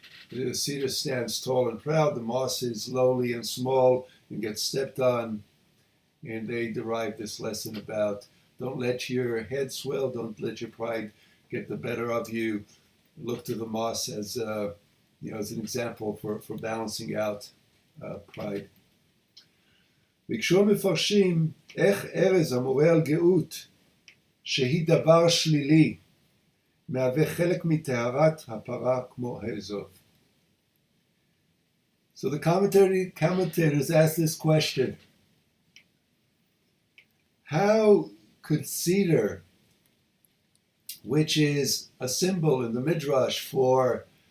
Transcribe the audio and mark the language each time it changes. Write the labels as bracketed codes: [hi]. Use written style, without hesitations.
[en] The cedar stands tall and proud, the moss is lowly and small and gets stepped on. And they derive this lesson about don't let your head swell, don't let your pride get the better of you. Look to the moss as as an example for balancing out pride. [he] ביקשו מפרשים איך ארז המורה על גאות שהיא דבר שלילי מהווה חלק מטהרת הפרה כמו האזוב. [en] So the commentators ask this question: how could cedar, which is a symbol in the Midrash for